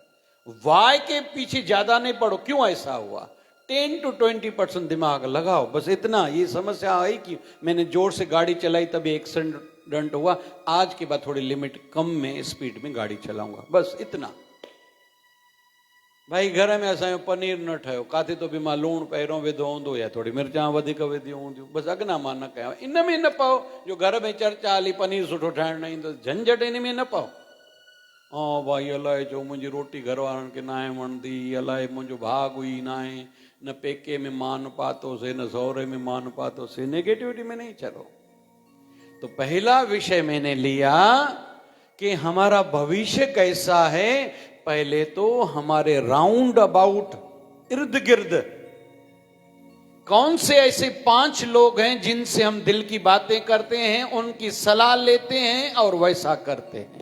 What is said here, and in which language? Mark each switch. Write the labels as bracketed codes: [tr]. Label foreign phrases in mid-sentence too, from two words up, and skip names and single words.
[hi] वाई के पीछे ज्यादा नहीं पड़ो, क्यों ऐसा हुआ, 10 to 20% दिमाग लगाओ, बस इतना। ये समस्या आई कि मैंने जोर से गाड़ी चलाई तभी एक्सीडेंट हुआ, आज के बाद थोड़ी लिमिट कम में स्पीड में गाड़ी चलाऊंगा, बस इतना। [sd] भाई घर में असां पनीर न ठहियो, काथे तो बि मां लूण पहिरियों विधो हूंदो या थोड़ी मिर्चां वधीक विधियूं हूंदियूं, बसि अॻिना मां न कयां, इन में न पाओ। जो घर में चर्चा हली पनीर सुठो ठाहिण न ईंदो, झंझट इन में न पाओ। ऐं भाई अलाए जो मुंहिंजी रोटी घर वारनि खे न आहे वणंदी, अलाए मुंहिंजो भाउ हुई न आहे, न पेके में मान पातोसीं न सहुरे में मान पातोसीं, [hi] नेगेटिविटी में नहीं चलो। तो पहला विषय मैंने लिया कि हमारा भविष्य कैसा है। पहले तो हमारे [en] round about, [hi] इर्द गिर्द कौन से ऐसे 5 लोग हैं जिनसे हम दिल की बातें करते हैं, उनकी सलाह लेते हैं और वैसा करते हैं।